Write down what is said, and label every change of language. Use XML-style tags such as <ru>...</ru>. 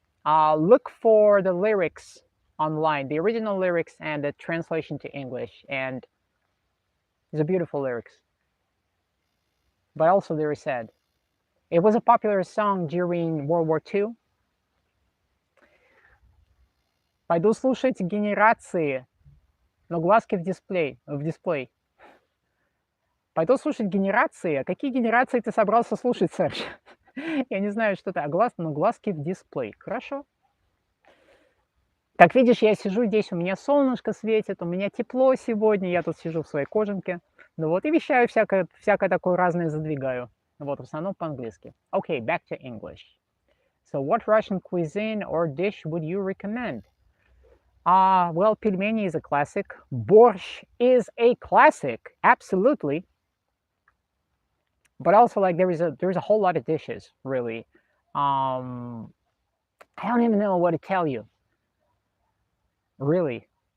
<en>Look for the lyrics online, the original lyrics and the translation to English, and it's a beautiful lyrics, but also very sad. It was a popular song during World War II.</en> <ru>Пойду слушать генерации, но глазки в дисплей. Пойду слушать генерации. А какие генерации ты собрался слушать, Серж? Я не знаю, что это. Но глазки в дисплей. Хорошо. Как видишь, я сижу здесь, у меня солнышко светит, у меня тепло сегодня, я тут сижу в своей кожанке. Ну вот, и вещаю всякое такое разное задвигаю. Вот, в основном по-английски.</ru> <en>Okay, back to English. So what Russian cuisine or dish would you recommend? Well, pelmeni is a classic. Borscht is a classic, absolutely. But also, like, there's a whole lot of dishes, really. I don't even know what to tell you. Really.</en>